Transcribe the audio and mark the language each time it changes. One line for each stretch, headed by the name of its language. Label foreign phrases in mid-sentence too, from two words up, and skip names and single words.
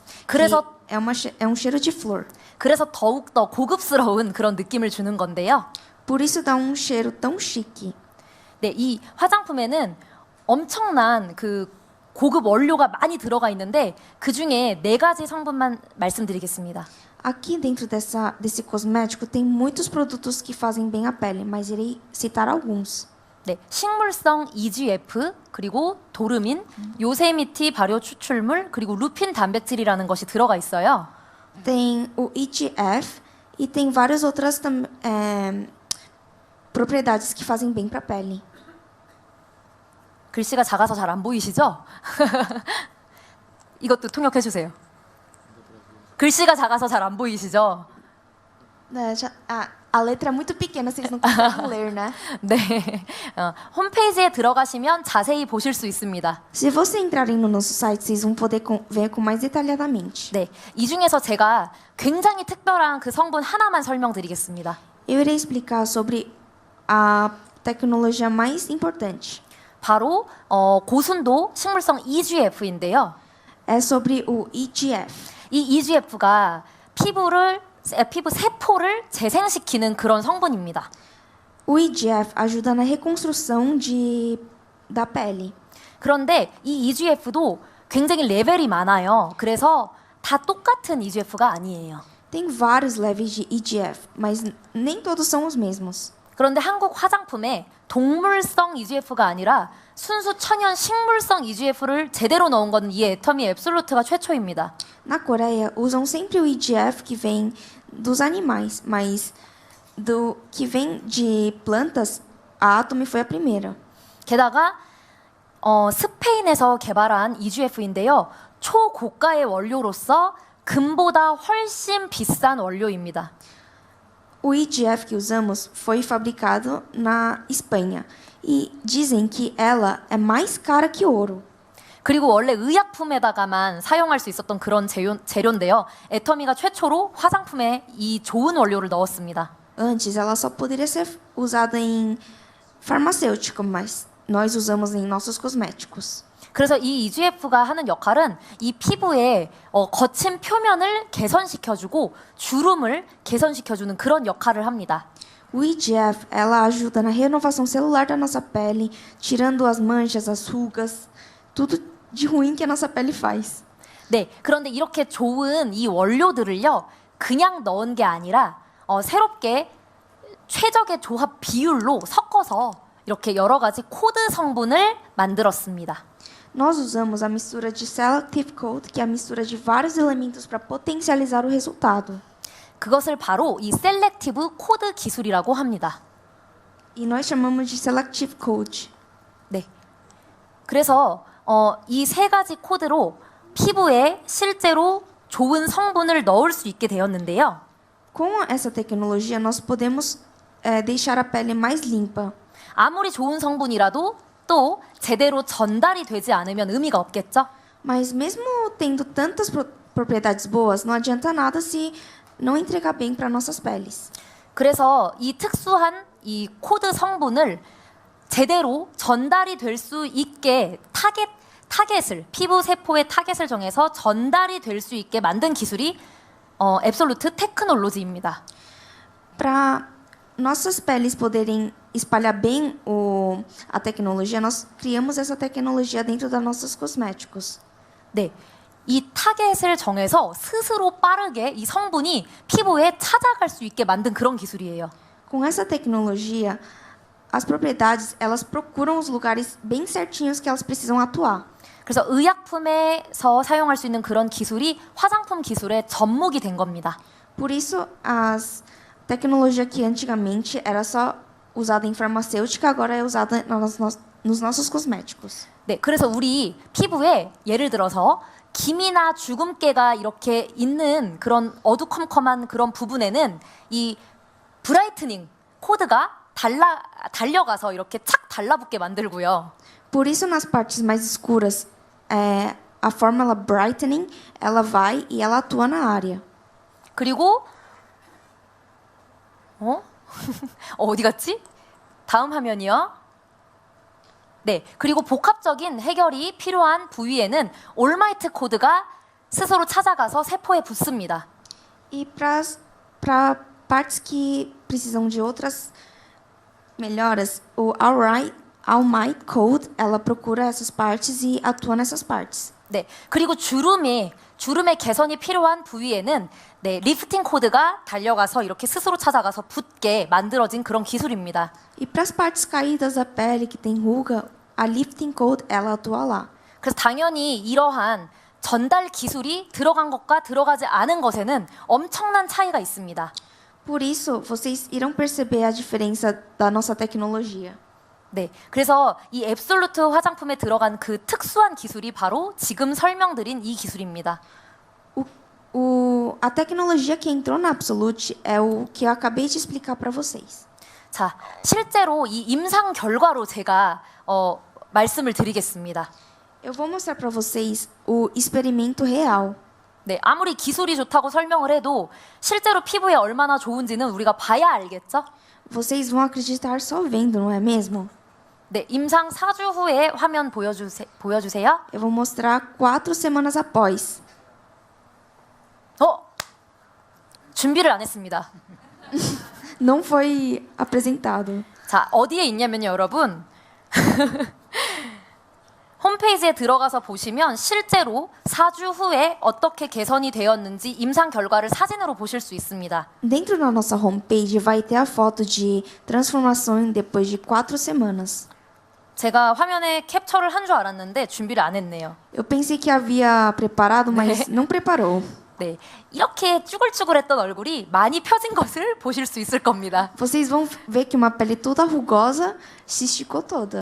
Korean: 그래서
Portuguese: É um cheiro de flor.
Korean: 그래서 더욱 더 고급스러운 그런 느낌을 주는 건데요.
Portuguese: Por isso dá um cheiro tão chique.
Korean: 네, 이 화장품에는 엄청난 그 고급 원료가 많이 들어가 있는데 그 중에 4가지 성분만 말씀드리겠습니다.
Portuguese: Aqui dentro desse cosmético tem muitos produtos que fazem bem à pele, mas irei citar alguns.
Korean: 네, 식물성 EGF 그리고 도르민, 요세미티 발효 추출물 그리고 루핀 단백질이라는 것이 들어가 있어요.
Portuguese: Tem o EGF e tem várias outras propriedades que fazem bem para a pele.
Korean: 글씨가 작아서 잘 안 보이시죠? 이것도 통역해 주세요. 글씨가 작아서 잘 안 보이시죠? 네,
Portuguese: A letra é muito pequena, vocês não conseguem ler, né?
Korean: 네, 홈페이지에 들어가시면 자세히 보실 수 있습니다.
Portuguese: Se vocês entrarem no nosso site, vocês vão poder ver com mais detalhadamente.
Korean: 네, 이 중에서 제가 굉장히 특별한 그 성분 하나만 설명드리겠습니다.
Portuguese: Eu irei explicar sobre a tecnologia mais importante.
Korean: 바로 고순도 식물성 EGF인데요.
Portuguese: É sobre o EGF.
Korean: 이 EGF가 피부 세포를 재생시키는 그런 성분입니다.
Portuguese: O EGF ajuda na reconstrução da pele.
Korean: 그런데 이 EGF도 굉장히 레벨이 많아요. 그래서 다 똑같은 EGF가 아니에요.
Portuguese: Tem vários levels de EGF, mas nem todos são os mesmos.
Korean: 그런데 한국 화장품에 동물성 EGF가 아니라 순수 천연 식물성 EGF를 제대로 넣은 건 이 애터미 앱솔루트가 최초입니다.
Portuguese: Na Coreia, usam sempre o EGF que vem dos animais, mas do que vem de plantas, a Atomy foi a primeira.
Korean: 게다가 스페인에서 개발한 EGF인데요. 초고가의 원료로서 금보다 훨씬 비싼 원료입니다.
Portuguese: O EGF que usamos foi fabricado na Espanha e dizem que ela é mais cara que ouro.
Korean: 그리고 원래 의약품에다가만 사용할 수 있었던 그런 재료인데요. 애터미가 최초로 화장품에 이 좋은 원료를 넣었습니다.
Portuguese: Antes, ela só poderia ser usada em farmacêutico, mas nós usamos em nossos cosméticos.
Korean: 그래서 이 EGF가 하는 역할은 이 피부의 거친 표면을 개선시켜주고 주름을 개선시켜주는 그런 역할을 합니다.
Portuguese: O EGF, ela ajuda na renovação celular da nossa pele, tirando as manchas, as rugas, tudo de ruim que a nossa pele faz.
Korean: 네, 그런데 이렇게 좋은 이 원료들을요, 그냥 넣은 게 아니라 새롭게 최적의 조합 비율로 섞어서 이렇게 여러 가지 코드 성분을 만들었습니다.
Portuguese: Nós usamos a mistura de Selective Coat, que é a mistura de vários elementos para potencializar o resultado.
Korean: 그것을 바로 이 셀렉티브 코드 기술이라고 합니다.
Portuguese: E nós chamamos de Selective Coat.
Korean: 네. 그래서 이 세 가지 코드로 피부에 실제로 좋은 성분을 넣을 수 있게 되었는데요.
Portuguese: Com essa tecnologia, nós podemos deixar a pele mais limpa.
Korean: 아무리 좋은 성분이라도 또 제대로 전달이 되지 않으면 의미가 없겠죠?
Portuguese: Mas mesmo tendo tantas propriedades boas, não adianta nada se não entregar bem para nossas peles.
Korean: 그래서 이 특수한 이 코드 성분을 제대로 전달이 될 수 있게 타겟을 피부 세포의 타겟을 정해서 전달이 될 수 있게 만든 기술이 앱솔루트 테크놀로지입니다.
Portuguese: Para nossas peles poderem espalhar bem a tecnologia, nós criamos essa tecnologia dentro dos nossos cosméticos.
Korean: 네, 이 타겟을 정해서 스스로 빠르게 이 성분이 피부에 찾아갈 수 있게 만든 그런 기술이에요.
Portuguese: Com essa tecnologia, as propriedades, elas procuram os lugares bem certinhos que elas precisam atuar.
Korean: 그래서 의약품에서 사용할 수 있는 그런 기술이 화장품 기술의 접목이 된 겁니다.
Portuguese: Por isso, a tecnologia que antigamente era só usada em farmacêutica, agora é usada nos nossos cosméticos.
Korean: 네, 그래서 우리 피부에 예를 들어서 기미나 주근깨가 이렇게 있는 그런 어두컴컴한 그런 부분에는 이 브라이트닝 코드가 달려가서 이렇게 착 달라붙게 만들고요.
Portuguese: Por isso, nas partes mais escuras, a fórmula brightening, ela vai e ela atua na área.
Korean: 그리고 어디 갔지? 다음 화면이요. 네, 그리고 복합적인 해결이 필요한 부위에는 올마이트 코드가 스스로 찾아가서 세포에 붙습니다.
Portuguese: E para partes que precisam de outras melhoras, o All Might Code, ela procura essas partes e atua nessas partes.
Korean: 네, 그리고 주름의 개선이 필요한 부위에는 네, 리프팅 코드가 달려가서 이렇게 스스로 찾아가서 붙게 만들어진 그런 기술입니다.
Portuguese: E para as partes caídas da pele que tem ruga, a Lifting Code, ela atua lá.
Korean: 그래서 당연히 이러한 전달 기술이 들어간 것과 들어가지 않은 것에는 엄청난 차이가 있습니다.
Portuguese: Por isso, vocês irão perceber a diferença da nossa tecnologia.
Korean: 네, 그래서 이 앱솔루트 화장품에 들어간 그 특수한 기술이 바로 지금 설명드린 이 기술입니다.
Portuguese: A tecnologia que entrou na Absolute é o que eu acabei de explicar para vocês.
Korean: 자, 실제로 이 임상 결과로 제가 말씀을 드리겠습니다.
Portuguese: Eu vou mostrar para vocês o experimento real.
Korean: 네, 아무리 기술이 좋다고 설명을 해도 실제로 피부에 얼마나 좋은지는 우리가 봐야 알겠죠?
Portuguese: Vocês vão acreditar só vendo, não é mesmo?
Korean: 네, 임상 4주 후에 화면 보여주세요.
Portuguese: Eu vou mostrar 4 semanas após.
Korean: 준비를 안 했습니다.
Portuguese: Não foi apresentado.
Korean: 자, 어디에 있냐면요, 여러분. 홈페이지에 들어가서 보시면 실제로 4주 후에 어떻게 개선이 되었는지 임상 결과를 사진으로 보실 수 있습니다.
Portuguese: Dentro da nossa homepage vai ter a foto de transformação depois de 4 semanas.
Korean: 제가 화면에 캡처를 한 줄 알았는데 준비를 안 했네요.
Portuguese: Eu pensei que havia preparado, mas não preparou.
Korean: 네, 이렇게 쭈글쭈글했던 얼굴이 많이 펴진 것을 보실 수 있을 겁니다.
Portuguese: Vocês vão ver que uma pele toda rugosa se esticou toda.